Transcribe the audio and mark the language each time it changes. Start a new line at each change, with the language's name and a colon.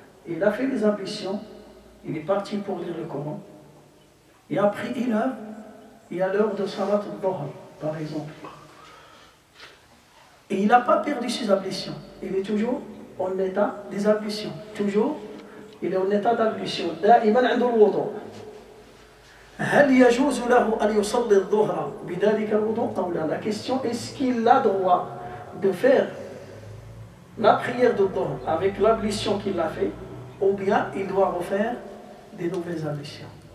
French: Et il a fait les ablutions, il est parti pour lire le Coran. Et après une heure, il y a l'heure de Salat al-Dhuhr, par exemple. Et il n'a pas perdu ses ablutions. Il est toujours en état des ablutions. Toujours, il est en état d'ablution.
Arabic: دائما عنده الوضوء. هل يجوز له أن يصلي الظهر بذلك الوضوء أو لا?
French: La question, est-ce qu'il a droit de faire la prière de Dhuhr avec l'ablution qu'il a fait, ou bien il doit refaire des nouvelles ablutions?